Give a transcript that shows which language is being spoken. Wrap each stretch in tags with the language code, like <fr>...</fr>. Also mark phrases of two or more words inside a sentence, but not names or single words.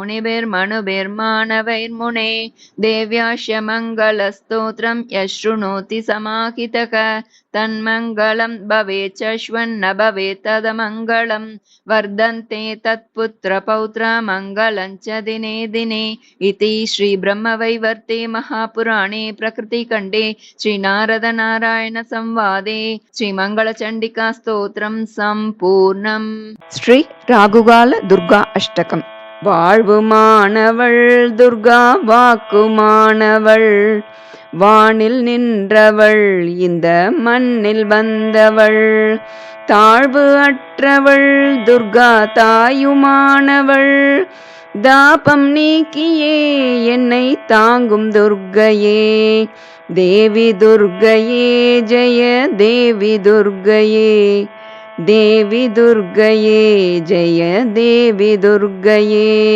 <sa>मुनिभिर्मनुभिर्मानवैर्मुने देव्याश्च मङ्गलस्तोत्रं यः शृणोति समाहितः तन्मङ्गलं भवेत् शश्वन्न भवेत् तदमङ्गलं वर्धन्ते तत्पुत्रपौत्रा मङ्गलं च दिने दिने इति श्रीब्रह्मवैवर्ते महापुराणे प्रकृतिखण्डे श्रीनारदनारायणसंवादे श्रीमङ्गलचण्डिका स्तोत्रं सम्पूर्णम्.</sa> <ta>ஸ்ரீ ராகுகால துர்கா அஷ்டகம். வாழ்வுமானவள் துர்கா வாக்குமானவள் வானில் நின்றவள் இந்த மண்ணில் வந்தவள் தாழ்வு அற்றவள் துர்கா தாயுமானவள் தாபம் நீக்கியே என்னை தாங்கும் துர்க்கையே தேவி துர்க்கையே ஜெய தேவி துர்க்கையே தேவி துர்க்கையே ஜெய தேவி துர்க்கையே</ta>